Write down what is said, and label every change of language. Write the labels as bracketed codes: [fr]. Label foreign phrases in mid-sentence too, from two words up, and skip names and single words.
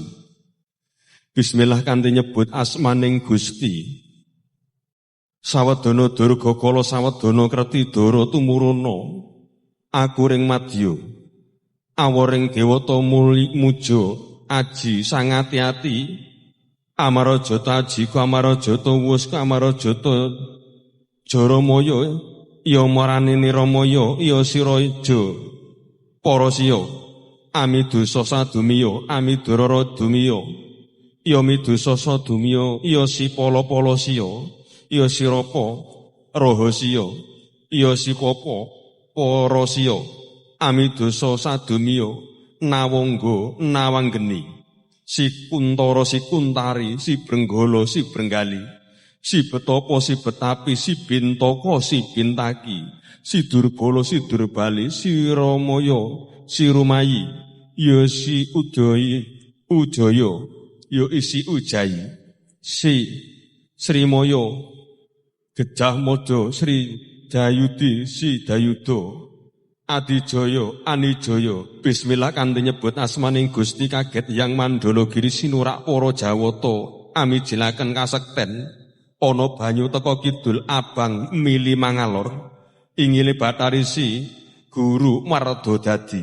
[jv] Bismillah kanthi nyebut asmaning Gusti. Sawadana durga kala sawadana kreti dara tumuruna. Aku ring madya. Awaring dewata muja aji sangati-ati. Amarajata aji ku amarajata wus ku amarajata Jaramaya ya maranini Ramaya ya Siraja para siya amidusa sadumiya amidurara dumiya ya midusa sadumiya ya sipala-pala siya ya sirapa rahasiya ya sipapa para siya amidusa sadumiya nawangga nawanggeni si kuntara si kuntari si brenggala si brenggali si betopo, si betapi, si bintoko, si bintaki, si durbala, si durbali, si ramaya, si rumayi, ya si ujaya, ya isi ujayi, si srimaya, gejah mojo, sri jayudi, si dayudo, adijaya, anijaya, bismillah kanthi nyebut asmaning Gusti kaget yang mandala giri sinurak para jawata, amijilaken kasekten, ana banyu teka kidul abang mili mangalor ingile batarisi guru marda dadi.